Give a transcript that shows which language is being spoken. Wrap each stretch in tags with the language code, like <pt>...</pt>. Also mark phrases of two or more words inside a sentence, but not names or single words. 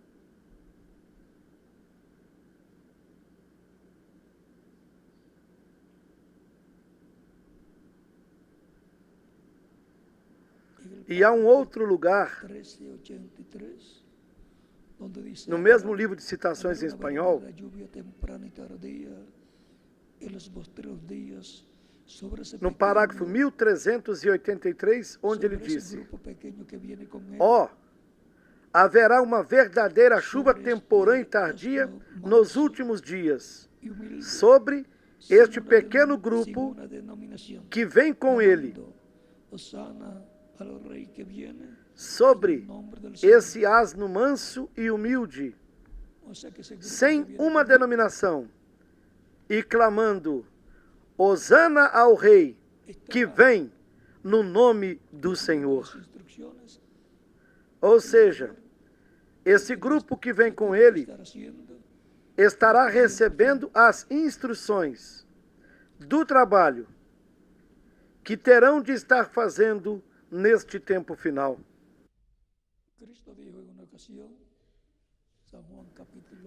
<pt>E há um outro lugar, 1383, onde dice, no mesmo livro de citações em</pt> <es>"Habrá una</es> <pt>espanhol,</pt> <es>verdadera lluvia temprana y tardía en los postreros días sobre ese</es> <pt>no parágrafo</pt> <es>pequeño,</es> <pt>1383, onde ele</pt> <es>sobre ese</es> <pt>disse:</pt> <es>grupo pequeño que viene con él,</es> <pt>Ó, haverá uma verdadeira chuva temporã e tardia nos últimos dias,</pt> <es>y humilde,</es> <pt>sobre</pt> <es>sin</es> <pt>este</pt> <es>una</es> <pt>pequeno</pt> <es>sin</es> <pt>grupo</pt> <es>una denominación,</es> <pt>que vem com ele,</pt> <es>clamando, Hosana al Rey que viene, en</es> <pt>sobre</pt> <es>el nombre del Señor".</es> <pt>esse asno manso e humilde,</pt> <es>O sea que ese grupo que</es> <pt>sem</pt> <es>viene</es> <pt>uma</pt> <es>con él,</es> <pt>denominação, e clamando: Hosana ao Rei que vem no nome do Senhor.</pt> <es>las instrucciones</es> <pt>Ou seja, esse grupo que vem com ele</pt> <es>estar haciendo</es> <pt>estará recebendo as instruções do trabalho que terão de estar fazendo neste tempo final.</pt> <es>Cristo dijo en una ocasión, San Juan capítulo</es>